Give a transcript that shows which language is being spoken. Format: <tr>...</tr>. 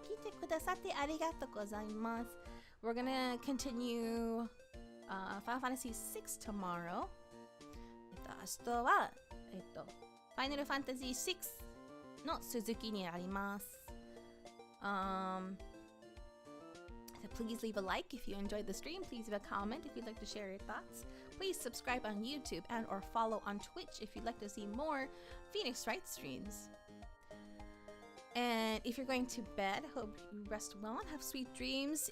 <ja>聞いてくださってありがとうございます。</ja> <en>We're gonna continue Final Fantasy 6 tomorrow.</en> <ja>明日はFinal Fantasy 6の続きになります。</ja> <en>So please leave a like if you enjoyed the stream. Please leave a comment if you'd like to share your thoughts. Please subscribe on YouTube and or follow on Twitch if you'd like to see more Phoenix Wright streams. And if you're going to bed, I hope you rest well and have sweet dreams.</en>